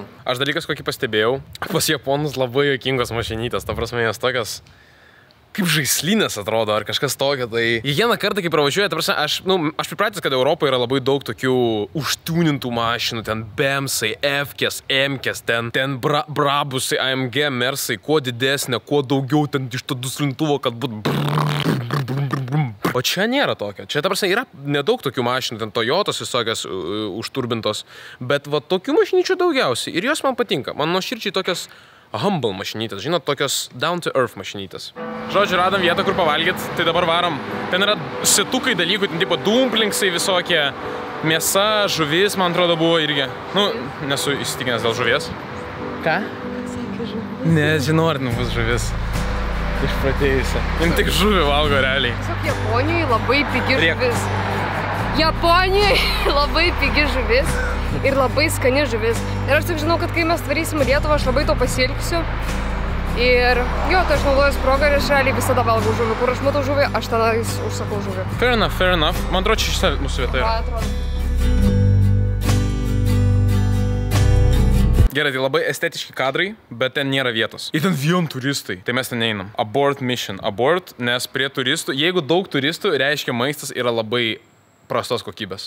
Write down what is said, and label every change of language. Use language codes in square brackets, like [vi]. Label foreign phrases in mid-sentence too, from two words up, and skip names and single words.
[lt] Aš dalykas kokį pastebėjau, pas japonus labai juokingos mašinytės, ta prasme jos tokios kaip žaislinės atrodo, ar kažkas tokio, tai kiekvieną kartą, kai pravažiuoja, ta prasme, aš pripratęs, kad Europoje yra labai daug tokių užtūnintų mašinų, ten BMSai, F-kės, M-kės, ten Brabusai, AMG, Mersai, kuo didesnė, kuo daugiau ten iš to duslintuvo, kad būtų O čia nėra tokio. Čia, ta prasme, yra nedaug tokių mašinų, ten Toyotos visokias užturbintos, bet va tokių mašinyčių daugiausiai ir jos man patinka. Man nuoširdžiai tokios humble mašinytės, žinot, tokios [en] down to earth [lt] mašinytės. Žodžiu, radom vietą, kur pavalgyt, tai dabar varom. Ten yra setukai dalykų, ten tipo dumplingsai visokie, mėsa, žuvis, man atrodo, buvo irgi. Nu, nesu įsitikinęs dėl žuvies. Ką? Nežinau, ar bus žuvis. Išpratėjusi. Jums tik žuvį valgo realiai. Tiesiog Japonijoje labai pigi žuvis. Japonijoje labai pigi žuvis ir labai skani žuvis. Ir aš tik žinau, kad kai mes varysim į Lietuvą, aš labai to pasiilgsiu. Ir jo, tai aš naudoju progą ir aš realiai visada valgau žuvį. Kur aš matau žuvį, aš tenais užsakau žuvį. [en] Fair enough. [lt] Man atrodo, čia šitą mūsų vieta yra. Atrodo. Gerai, tai labai estetiški kadrai, bet ten nėra vietos. Ir ten vien turistai. Tai mes ten einam. [en] Abort mission. [lt] Abort, nes prie turistų, jeigu daug turistų, reiškia maistas yra labai prastos kokybės.